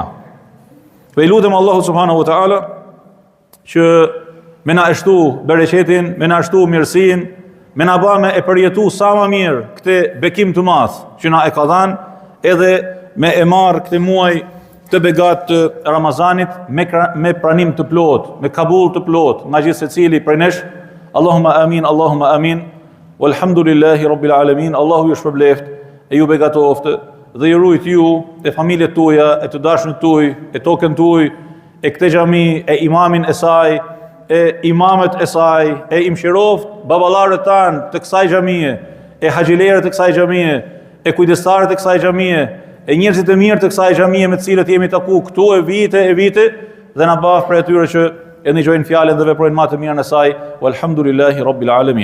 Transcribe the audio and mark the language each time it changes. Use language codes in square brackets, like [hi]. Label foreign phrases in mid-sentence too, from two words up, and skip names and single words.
[sq] Po I lutem Allahu [ar] سبحانه وتعالى [sq] që me na ashtu bereqetin, me na ashtu mirësinë, me na bë me e përjetu sa më mirë këtë bekim të madh që na e ka dhënë, edhe me e marr këtë muaj të begat të Ramazanit me pranim të plot, me kabul të plot, nga gjithë secili prej nesh. [ar] اللهم آمين، اللهم آمين. والحمد لله رب العالمين. [sq] Allahu ju shpërbleft e ju begatoftë dhe ju rujt ju, e familjet tuaja, e të dashnët tuaj, e tokën tuaj, e këtë xhami, e imamin e saj, e imamet e saj, e imshiroft baballarët tanë të kësaj xhamie, e haxhilerët e kësaj xhamie, e kujdestarët e kësaj xhamie, e njerëzit e mirë të kësaj xhamie me të cilët jemi taku këtu e vite, dhe na baf për atyre që e ndëgjojnë fjalën dhe veprojnë më të mirën e saj. [ar] والحمد لله رب العالمين.